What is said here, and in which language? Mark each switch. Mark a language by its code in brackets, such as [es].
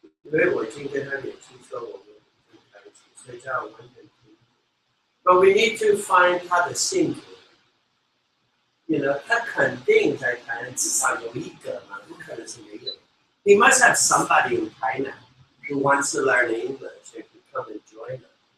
[zh] 因为我已经跟他联系说我们已经开始，所以叫我们很听。 [en] But we need to find [zh] 他的性格。 [en] You know, [zh] 他肯定在台南至少有一个嘛，不可能是没有。 [en] He must have somebody in China who wants to learn English and can come and join us.